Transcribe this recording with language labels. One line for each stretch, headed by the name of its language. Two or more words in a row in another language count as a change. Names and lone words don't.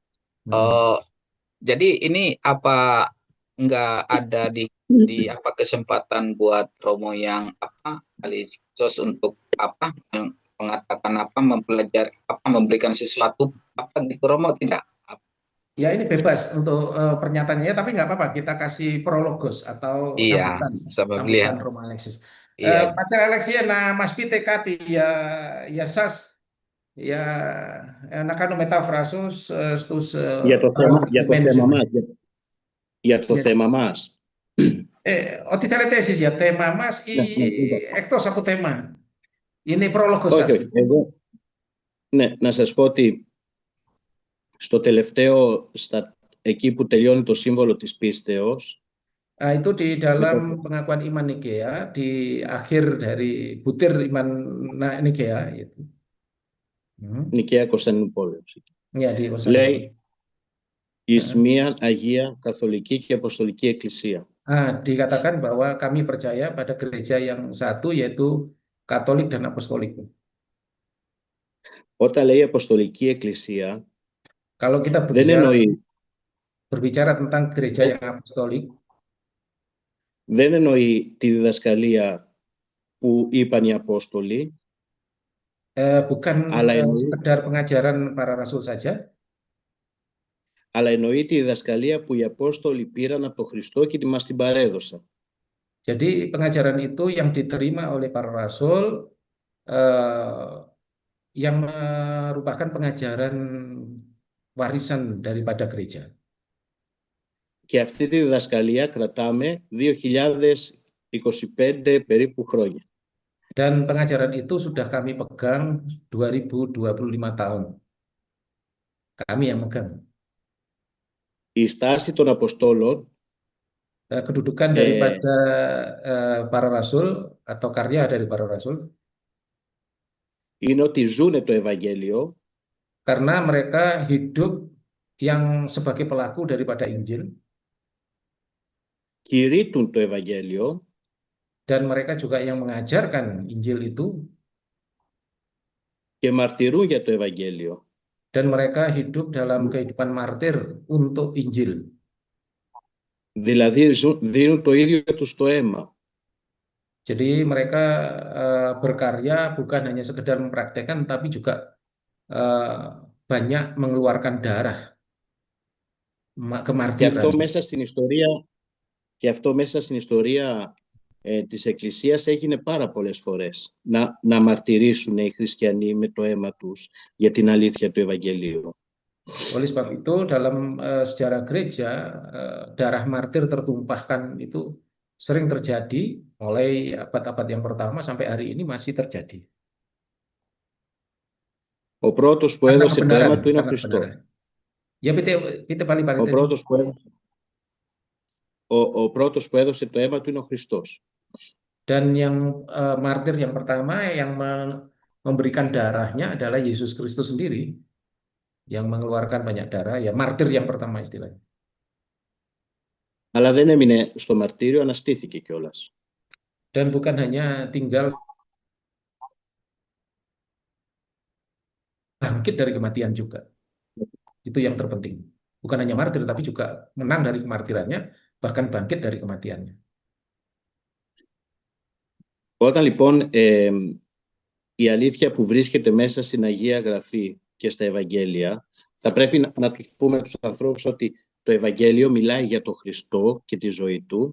Indonesian: Jadi ini apa nggak ada di apa kesempatan buat Romo yang Alexius untuk yang mengatakan mempelajari memberikan sesuatu gitu, Romo, tidak? Ya ini bebas untuk pernyataannya, tapi nggak apa-apa, kita kasih prologos atau sambutan Romo Alexius.
Greek: Pater Alexius, nah Mas Pite κάτι για σας για να κάνω μετάφρασος στους για το θέμα μας. Ό,τι θέλετε εσείς για θέμα μας ή εκτός από θέμα. Είναι η πρόλογος σας. Όχι, εγώ να σας πω ότι στο τελευταίο, εκεί που τελειώνει το σύμβολο της πίστεως,
Indonesian: itu di dalam pengakuan iman Nikea, di akhir dari butir iman Nikea itu.
Greek: Nikea Κωνσταντινούπολης. Λέει εις μίαν Αγία Καθολική και Αποστολική Εκκλησία.
Indonesian: Dikatakan bahwa kami percaya pada gereja yang satu, yaitu Katolik dan Apostolik.
Greek: Όταν λέει Αποστολική Εκκλησία,
Indonesian: kalau kita berbicara tentang gereja yang apostolik,
Greek: δεν εννοεί τη διδασκαλία που είπαν οι Απόστολοι,
Indonesian: bukan sekedar pengajaran para rasul saja,
Greek: αλλά εννοεί τη διδασκαλία που οι Απόστολοι πήραν από τον Χριστό και μας την παρέδωσαν.
Indonesian: Jadi pengajaran itu yang diterima oleh para rasul, yang merupakan pengajaran warisan daripada gereja.
Greek: Και αυτή τη διδασκαλία κρατάμε 2025 περίπου χρόνια.
Indonesian: Dan pengajaran itu sudah kami pegang 2025 tahun. Kami yang megang.
Greek: Η στάση των Αποστόλων,
Indonesian: kedudukan daripada para rasul atau karya dari para rasul,
Greek: είναι ότι ζουνε το Ευαγγέλιο
Indonesian: karena mereka hidup yang sebagai pelaku daripada Injil,
Greek: κηρύττουν το Ευαγγέλιο
Indonesian: dan mereka juga yang mengajarkan Injil itu,
Greek: και μαρτυρούν για το Ευαγγέλιο.
Indonesian: dan mereka hidup dalam kehidupan martir untuk Injil.
Greek: Δηλαδή δίνουν το ίδιο τους το αίμα.
Indonesian: Jadi mereka berkarya bukan hanya sekedar mempraktekkan, tapi juga banyak mengeluarkan darah,
Greek: Και
Indonesian: kemartiran.
Greek: αυτό μέσα στην ιστορία της Εκκλησίας έγινε πάρα πολλές φορές. Να μαρτυρήσουν οι χριστιανοί με το αίμα τους για την αλήθεια του Ευαγγελίου.
Indonesian: Oleh sebab itu dalam sejarah gereja darah martir tertumpahkan itu sering terjadi mulai abad-abad yang pertama sampai hari ini masih terjadi.
Greek: Ο πρώτος που
Indonesian: Karena
Greek: έδωσε το αίμα
Indonesian: kebenaran,
Greek: του είναι ο
Indonesian: karena
Greek: Χριστός.
Indonesian: kebenaran. Ya, pite balik
Greek: Ο πρώτος που έδωσε το αίμα του είναι ο Χριστός.
Indonesian: Dan yang martir yang pertama yang memberikan darahnya adalah Yesus Kristus sendiri, yang mengeluarkan banyak darah, ya martir yang pertama istilahnya.
Greek: Αλλά δεν έμεινε στο μαρτύριο, αναστήθηκε κιόλας.
Indonesian: Dan bukan hanya tinggal bangkit dari kematian juga. Itu yang terpenting. Bukan hanya martir, tapi juga menang dari kemartirannya, bahkan bangkit dari kematiannya.
Greek: Όταν λοιπόν η αλήθεια που βρίσκεται μέσα στην Αγία Γραφή και στα Ευαγγέλια, θα πρέπει να τους πούμε τους ανθρώπους ότι το Ευαγγέλιο μιλάει για τον Χριστό και τη ζωή του.